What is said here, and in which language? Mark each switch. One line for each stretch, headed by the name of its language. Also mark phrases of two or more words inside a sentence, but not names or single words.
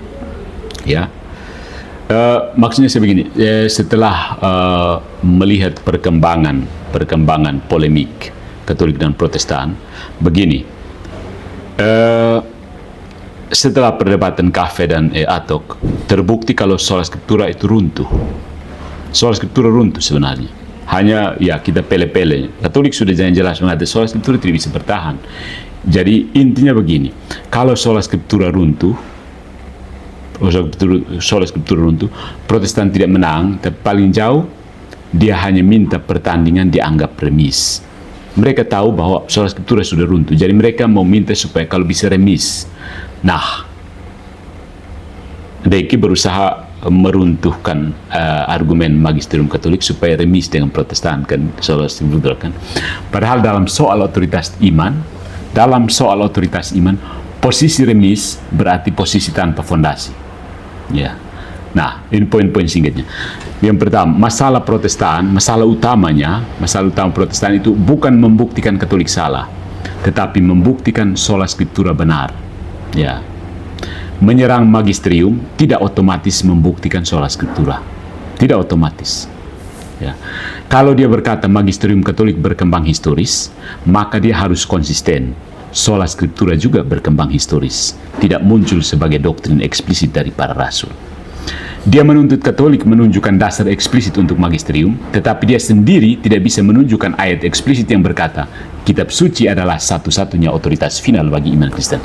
Indonesian: Ya, maksudnya sebegini. Setelah melihat perkembangan polemik Katolik dan Protestan, begini. Setelah perdebatan Cafe dan Atok, terbukti kalau
Latin: sola scriptura
Indonesian: itu runtuh.
Latin: Sola scriptura
Indonesian: runtuh sebenarnya. Hanya ya kita pele-pele. Katolik sudah jelas mengatakan
Latin: sola scriptura
Indonesian: tidak bisa bertahan. Jadi intinya begini, kalau
Latin: sola scriptura
Indonesian: runtuh, Protestan tidak menang, tapi paling jauh dia hanya minta pertandingan dianggap remis. Mereka tahu bahwa
Latin: sola scriptura
Indonesian: sudah runtuh, jadi mereka mau minta supaya kalau bisa remis. Nah, Deki berusaha meruntuhkan argumen magisterium Katolik supaya remis dengan Protestan kan,
Latin: sola scriptura kan.
Indonesian: Padahal dalam soal otoritas iman, posisi remis berarti posisi tanpa fondasi. Ya. Nah, ini poin-poin singkatnya. Yang pertama, masalah utama Protestan itu bukan membuktikan Katolik salah, tetapi membuktikan
Latin: sola scriptura
Indonesian: benar. Ya. Menyerang magisterium tidak otomatis membuktikan
Latin: sola scriptura.
Indonesian: Tidak otomatis. Ya. Kalau dia berkata magisterium Katolik berkembang historis, maka dia harus konsisten.
Latin: Sola scriptura
Indonesian: juga berkembang historis, tidak muncul sebagai doktrin eksplisit dari para rasul. Dia menuntut Katolik menunjukkan dasar eksplisit untuk magisterium, tetapi dia sendiri tidak bisa menunjukkan ayat eksplisit yang berkata kitab suci adalah satu-satunya otoritas final bagi iman Kristen.